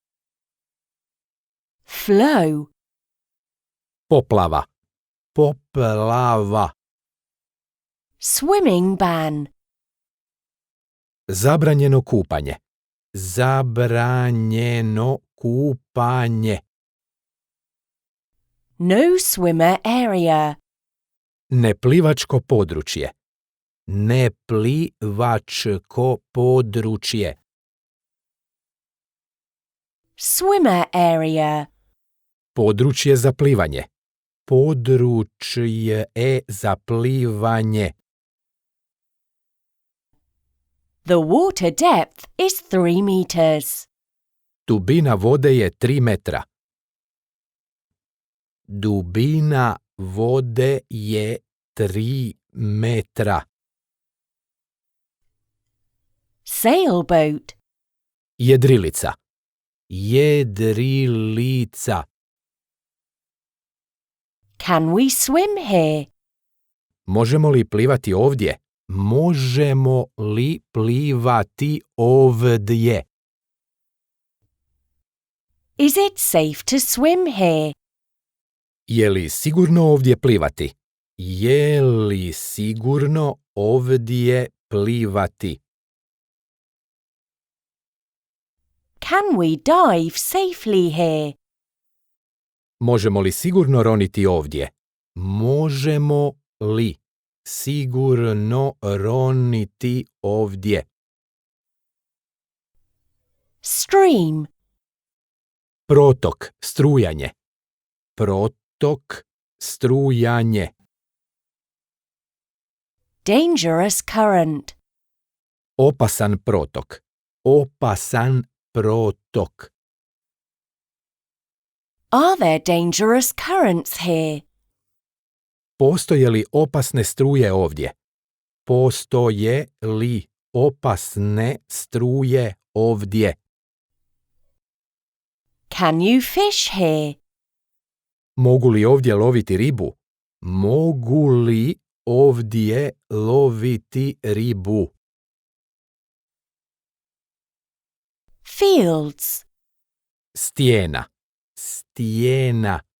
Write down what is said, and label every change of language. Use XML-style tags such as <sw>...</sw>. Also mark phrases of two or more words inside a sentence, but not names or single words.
<en>Flow.</en> <hr>Poplava, poplava.</hr> <en>Swimming ban.</en> <hr>Zabranjeno kupanje, zabranjeno kupanje.</hr> <en>No swimmer area.</en> <hr>Neplivačko područje, neplivačko područje.</hr> <en>Swimmer area.</en> <hr>Područje za plivanje, područje za plivanje.</hr> <en>The water depth is 3 meters.</en> <hr>Dubina vode je 3 metra. Dubina vode je 3 metra.</hr> <en>sailboat.</en> <hr>Jedrilica. Jedrilica.</hr> <en>Can we swim here?</en> <hr>Možemo li plivati ovdje? Možemo li plivati ovdje?</hr> <en>Is it safe to swim here?</en> <hr>Je li sigurno ovdje plivati? Je li sigurno ovdje plivati?</hr> <en>Can we dive safely here?</en> <hr>Možemo li sigurno roniti ovdje? Možemo li sigurno roniti ovdje?</hr> <en>Stream.</en> <hr>Protok, strujanje. Protok, strujanje.</hr> <en>Dangerous current.</en> <hr>Opasan protok. Opasan protok.</hr> <en>Are there dangerous currents here?</en> <hr>Postoje li opasne struje ovdje? Postoje li opasne struje ovdje?</hr> <en>Can you fish here?</en> <hr>Mogu li ovdje loviti ribu? Mogu li ovdje loviti ribu?</hr> <en>Fields.</en> <hr>Stijena. Stijena.</hr>